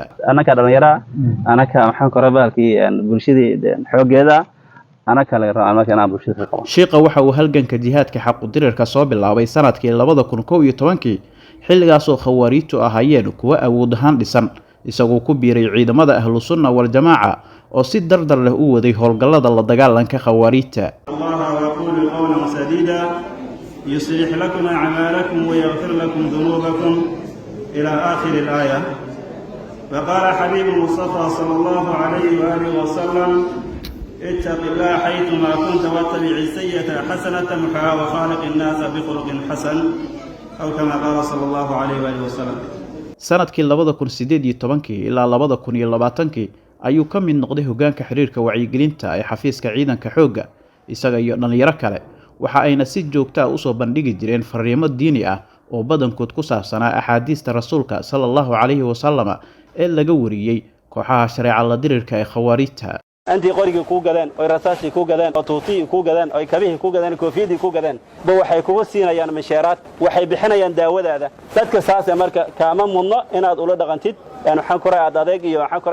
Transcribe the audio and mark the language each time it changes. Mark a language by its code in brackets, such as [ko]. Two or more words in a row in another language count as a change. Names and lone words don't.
[so] anaka dhalinyaro anaka maxaan ku rabaalkii bulshadii xoogeeda anaka laga raaco marka aan bulshada qabo. Sheekha waxa uu halganka jihaadka xaq u dirirka soo bilaabay sanadkii 2011 xilligaas oo khawaarijtu ahaayeen kuwa awood ahaan dhisan isagoo ku biiray ciidamada [ar] أهل السنة والجماعة [so] oo si dardar leh u waday howlgallada la dagaalanka khawaarijta. [ar] يصلح لكم أعمالكم ويغفر لكم ذنوبكم إلى آخر الآية. فقال حبيب المصطفى صلى الله عليه وآله وسلم اتق الله حيثما كنت واتبع السيئة حسنة تمحها وخالق الناس بخلق حسن أو كما قال صلى الله عليه وآله وسلم. [so] sanadkii 2018 ilaa 2020 ayuu ka mid noqday hoggaanka xiriirka wacyigelinta ee xafiiska ciidanka xoogga isaga iyo dhalinyaro kale waxa ayna si joogto ah u soo bandhigi jireen fariimo diini ah oo badankood ku saabsanaa axaadiista rasuulka [ar] صلى الله عليه وسلم [so] ee laga wariyay kooxaha shareeca la dirirka ee khawaarijta. antii qoriga ku gadaan oo rasaasi ku gadaan oo tuuti ku gadaan oo kabihi ku gadaan koofiyadi ku gadaan ba waxay kugu siinayaan mashaaraad waxay bixinayaan daawadaada dadka saas marka kaama mudno inaad ula dhaqantid waxaan ku raacay adeeg iyo waxaan ku